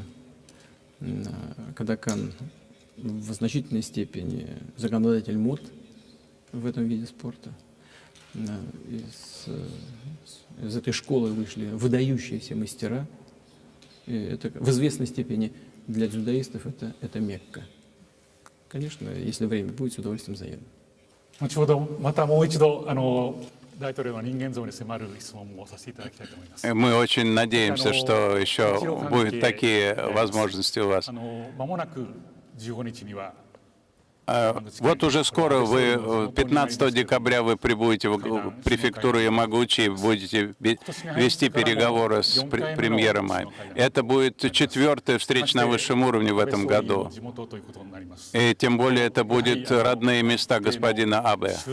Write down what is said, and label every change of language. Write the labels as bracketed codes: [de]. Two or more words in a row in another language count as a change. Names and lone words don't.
[ru] Ходокан в значительной степени законодатель мод в этом виде спорта. Из этой школы вышли выдающиеся мастера. И это в известной степени для дзюдоистов это Мекка. Конечно, если время будет, с удовольствием заеду. [ja] 後ほどまたもう一度大統領の人間像に迫る質問もさせていただきたいと思います。 [ru] Мы очень надеемся, что еще будут такие возможности у вас. [ja] 間もなく15日には [ru] Вот уже скоро вы, 15 декабря, вы прибудете в префектуру Ямагучи и будете вести переговоры с премьером. Это будет 4-я встреча на высшем уровне в этом году. И тем более это будут родные места господина Абе.